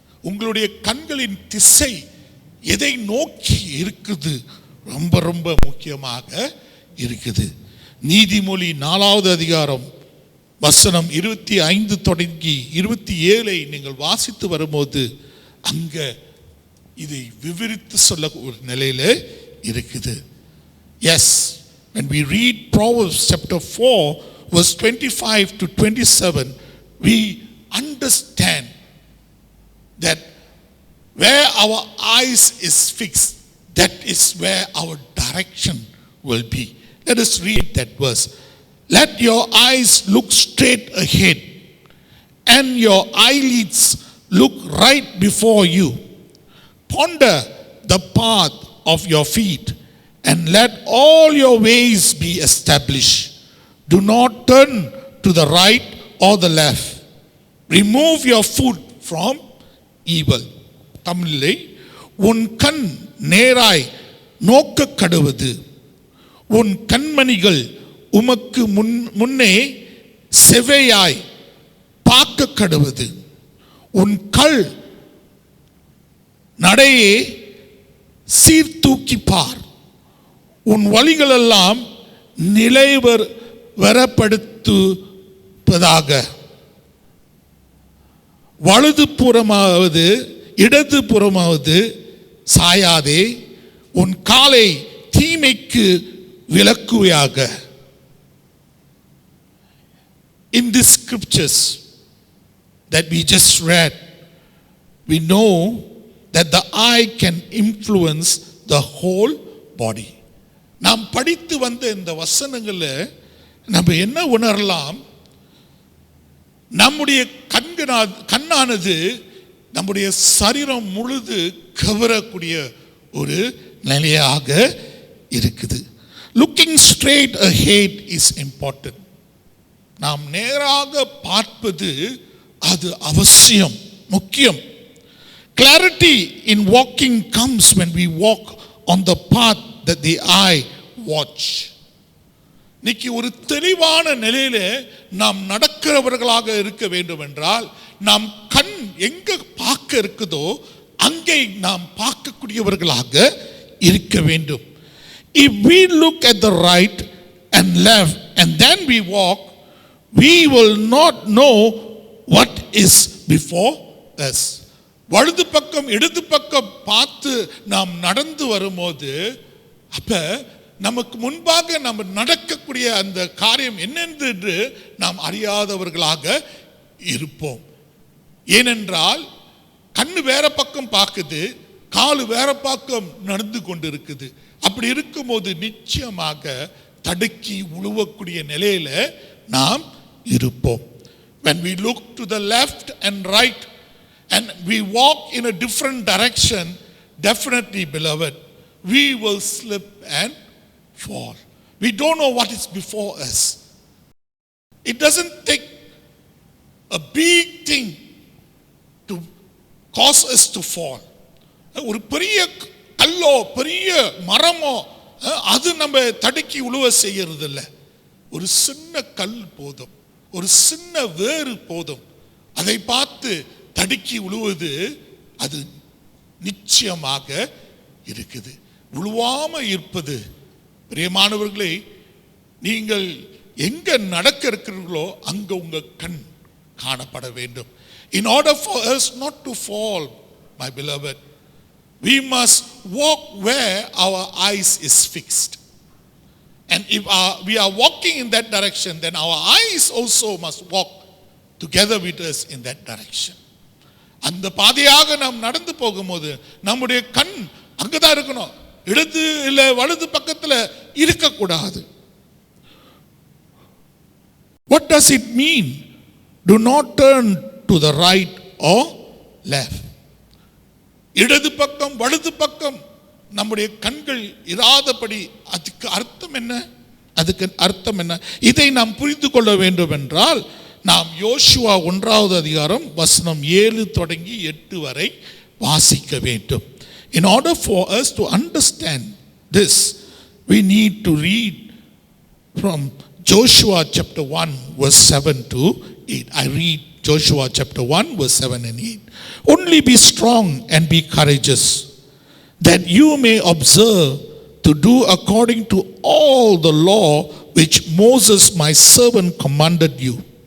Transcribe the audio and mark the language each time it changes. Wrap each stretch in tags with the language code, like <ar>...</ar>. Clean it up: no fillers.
<ta>உங்களுடைய கண்களின் திசை எதை நோக்கி இருக்குது ரொம்ப ரொம்ப முக்கியமாக இருக்குது. நீதிமொழி 4வது அதிகாரம் வசனம் 25 தொடங்கி 27 நீங்கள் வாசித்து வரும்போது அங்க இதை விவரித்து சொல்ல ஒரு நிலையில இருக்குது.</ta> <en>Yes, when we read Proverbs chapter 4 verse 25 to 27, we understand that where our eyes is fixed, that is where our direction will be. Let us read that verse. Let your eyes look straight ahead and your eyelids look right before you. Ponder the path of your feet and let all your ways be established. Do not turn to the right or the left. Remove your foot from evil.</en> <ta>தமிழிலே உன் கண் நேராய் நோக்க கடவது, உன் கண்மணிகள் உமக்கு முன்னே செவையாய் பார்க்க கடவது, உன் கல் நடையே சீர்தூக்கி பார், உன் வழிகளெல்லாம் நிலைவரப்படுத்துவதாக. வலது புறமாவது இடது புறமாவது சாயாதே, உன் காலை தீமைக்கு விலக்குவையாக.</ta> <en>In these scriptures that we just read, we know that the eye can influence the whole body.</en> <ta>நாம் படித்து வந்த இந்த வசனங்களில் நம்ம என்ன உணரலாம்? நம்முடைய கண்ணானது நம்முடைய சரீரம் முழுது கவரக்கூடிய ஒரு நிலையாக இருக்குது. Looking straight ahead is important. நாம் நேராக பார்ப்பது அது அவசியம், முக்கியம்.</ta> <en>Clarity in walking comes when we walk on the path that the eye watch.</en> <ta>இன்னைக்கு ஒரு தெளிவான நிலையில நாம் நடக்கிறவர்களாக இருக்க வேண்டும் என்றால் நாம் கண் எங்க பார்க்க இருக்குதோ அங்கே நாம் பார்க்கக்கூடியவர்களாக இருக்க வேண்டும்.</ta> <en>If we look at the right and left and then we walk, we will not know what is before us.</en> <ta>வலது பக்கம் இடது பக்கம் பார்த்து நாம் நடந்து வரும்போது அப்ப நமக்கு முன்பாக நம்ம நடக்கக்கூடிய அந்த காரியம் என்னென்று நாம் அறியாதவர்களாக இருப்போம். ஏனென்றால் கண்ணு வேற பக்கம் பார்க்குது, காலு வேற பக்கம் நடந்து கொண்டு இருக்குது. அப்படி இருக்கும்போது நிச்சயமாக தடுக்கி உழுவக்கூடிய நிலையில நாம் இருப்போம்.</ta> <en>When we look to the left and right and we walk in a different direction, definitely, beloved, we will slip and fall. We don't know what is before us. It doesn't take a big thing to cause us to fall.</en> <ta>ஒரு பெரிய கல்லோ பெரிய மரமோ அது நம்ம தடுக்கி உழுவ செய்யறது இல்லை. ஒரு சின்ன கல் போதும், ஒரு சின்ன வேறு போதும், அதை பார்த்து தடுக்கி உழுவது அது நிச்சயமாக இருக்குது. உழுவாம இருப்பது பிரியமானவர்களே, நீங்கள் எங்க நடக்க இருக்கிறீர்களோ அங்க உங்க கண் காணப்பட வேண்டும்.</ta> <en>In order for us not to fall, my beloved, we must walk where our eyes is fixed. And if we are walking in that direction, then our eyes also must walk together with us in that direction.</en> <ta>அந்த பாதையாக நாம் நடந்து போகும்போது நம்முடைய கண் அங்கதான் இருக்கணும், இடது இல்ல வலது பக்கத்துல இருக்கக்கூடாது.</ta> <en>What does it mean? Do not turn to the right or left.</en> <ta>இடது பக்கம் வலது பக்கம் நம்முடைய கண்கள் இராதபடி அதுக்கு அர்த்தம் என்ன? அதுக்கு அர்த்தம் என்ன? இதை நாம் புரிந்து கொள்ள வேண்டும் என்றால் நாம் யோசுவா 1வது அதிகாரம் வசனம் 7 தொடங்கி 8 வரை வாசிக்க வேண்டும்.</ta> <en>In order for us to understand this, we need to read from Joshua chapter 1 verse 7 to 8. I read Joshua chapter 1 verse 7 and 8. Only be strong and be courageous, that you may observe to do according to all the law which Moses my servant commanded you.</en>